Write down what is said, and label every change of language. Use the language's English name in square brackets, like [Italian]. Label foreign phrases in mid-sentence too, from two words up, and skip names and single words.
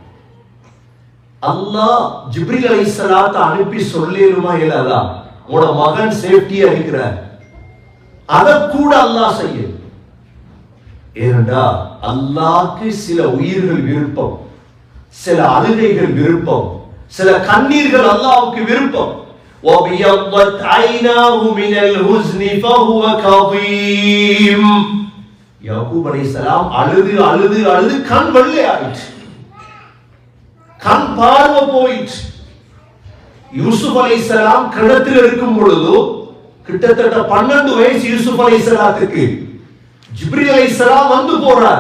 [Tamil] அல்லாஹ் ஜிப்ரீல் அலைஹிஸ்ஸலாத்தை அனுப்பி சொல்லிருமா இல்லாதா, உங்களோட மகன் சேஃப்டியா இருக்கிறார், அதை கூட அல்லாஹ் செய்ய. ஏனென்றா அல்லாஹ்க்கு சில உயிர்கள் விருப்பம், சில அழுகைகள் விருப்பம், சில கண்ணீர்கள் அல்லாஹ்வுக்கு விருப்பம். [Arabic] وَبِيَضَّتْ عَيْنَاهُ مِنَ الْحُزْنِ فَهُوَ كَظِيمٌ. [Tamil] யாக்கூப் அலைஹிஸ்ஸலாம் அழுது அழுது அழுது கண் வெள்ளை ஆயிடுச்சு, கண் பார்வை போயிடுச்சு. யூசுப் அலைஹிஸ்ஸலாம் கிணத்தில் இருக்கும் பொழுது கிட்டத்தட்ட 12 வயசு யூசுப் அலைஹிஸ்ஸலாத்துக்கு. ஜிப்ரீல் அலைஹிஸ்ஸலாம் வந்து போறார்.